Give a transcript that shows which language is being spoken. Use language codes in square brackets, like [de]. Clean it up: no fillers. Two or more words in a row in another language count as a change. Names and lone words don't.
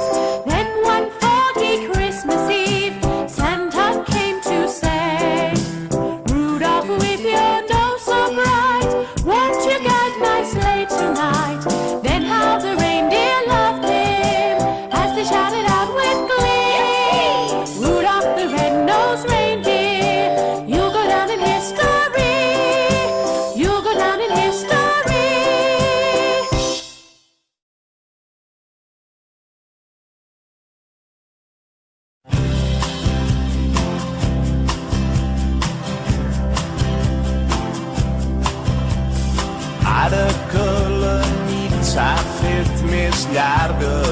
[en] Then one foggy Christmas Eve, Santa came to say, Rudolph, with your nose so bright, won't you get nice late tonight? Then how the reindeer loved him as they shouted out with glee. Rudolph the red-nosed reindeer, you'll go down in history. You'll go down in history. [ca] Ara que la nit s'ha fet més llarga,